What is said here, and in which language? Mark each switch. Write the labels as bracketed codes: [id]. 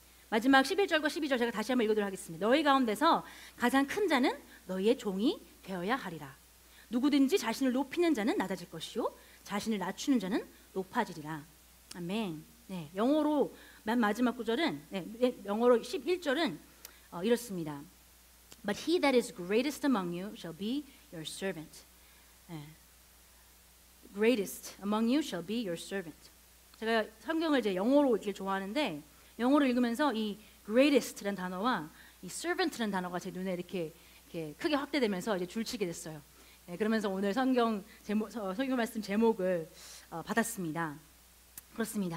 [ko] 마지막 11절과 12절 제가 다시 한번 읽어드리도록 하겠습니다. 너희 가운데서 가장 큰 자는 너희의 종이 되어야 하리라. 누구든지 자신을 높이는 자는 낮아질 것이요 자신을 낮추는 자는 높아지리라. 아멘. 네. 영어로 맨 마지막 구절은 영어로 11절은 이렇습니다. [en] But he that is greatest among you shall be your servant. Greatest among you shall be your servant. [ko] 제가 성경을 이제 영어로 읽길 좋아하는데 영어로 읽으면서 이 greatest라는 단어와 이 servant라는 단어가 제 눈에 이렇게 크게 확대되면서 이제 줄치게 됐어요. 그러면서 오늘 성경 말씀 제목을 받았습니다. 그렇습니다.